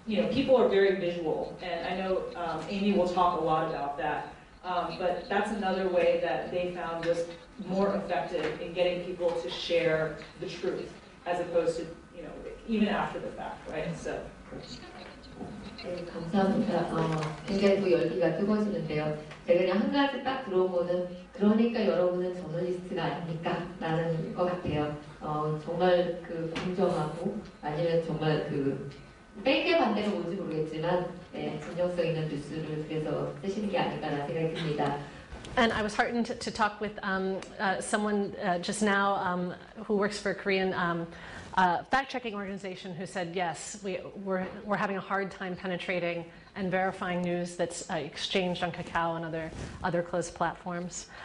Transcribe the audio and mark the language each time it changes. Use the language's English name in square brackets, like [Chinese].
[English] people are very visual, and I know Amy will talk a lot about that, but that's another way that they found was more effective in getting people to share the truth, as opposed to, even after the fact, right? So. [Korean] 네, 감사합니다. 굉장히 또 열기가 뜨거워지는데요. 제가 그냥 한 가지 딱 들어보는 그러니까 여러분은 저널리스트가 아닙니까? 라는 것 같아요. 정말 그 공정하고 아니면 정말 그 뺄게 반대가 뭔지 모르겠지만 진정성 있는 뉴스를 그래서 쓰시는 게 아닐까라는 생각이 듭니다. [English] And I was heartened to talk with someone just now who works for a Korean fact-checking organization who said, yes, we're having a hard time penetrating and verifying news that's exchanged on Kakao and other closed platforms.